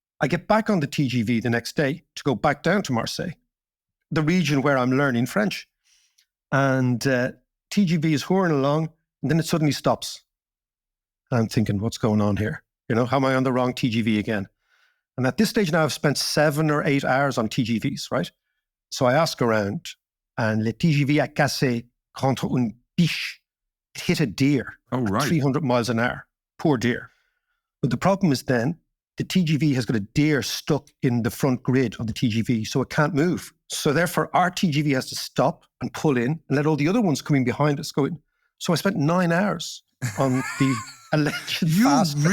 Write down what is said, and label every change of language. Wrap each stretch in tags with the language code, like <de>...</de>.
<en>I get back on the TGV the next day to go back down to Marseille, the region where I'm learning French. And TGV is whirring along, and then it suddenly stops. And I'm thinking, what's going on here? How am I on the wrong TGV again? And at this stage now, I've spent 7 or 8 hours on TGVs, right? So I ask around, and</en> <fr>le TGV a cassé contre une biche.</fr> <en>It hit a deer at 300 miles an hour. Poor deer. But the problem is then, the TGV has got a deer stuck in the front grid of the TGV, so it can't move. So therefore, our TGV has to stop and pull in and let all the other ones coming behind us go in. So I spent 9 hours on the alleged fast train.</en>